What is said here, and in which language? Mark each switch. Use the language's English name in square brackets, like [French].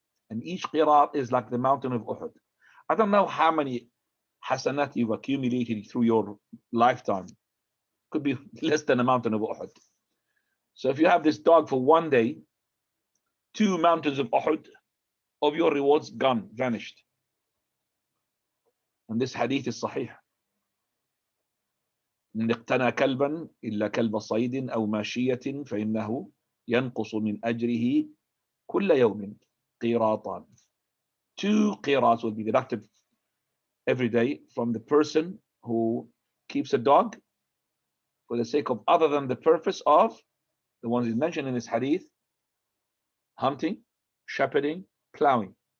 [English] And each qirat is like the mountain of Uhud. I don't know how many hasanat you've accumulated through your lifetime. Could be less than a mountain of Uhud. So if you have this dog for one day, 2 mountains of Uhud of your rewards gone, vanished. And this hadith is sahih. [Arabic] إن اقتنى كلبا إلا كلب صيد أو ماشية فإنه ينقص من أجره كل يوم قيراطان. [English] 2 qirats will be deducted every day from the person who keeps a dog for the sake of other than the purpose of the ones he's mentioned in this hadith: hunting, shepherding, plowing.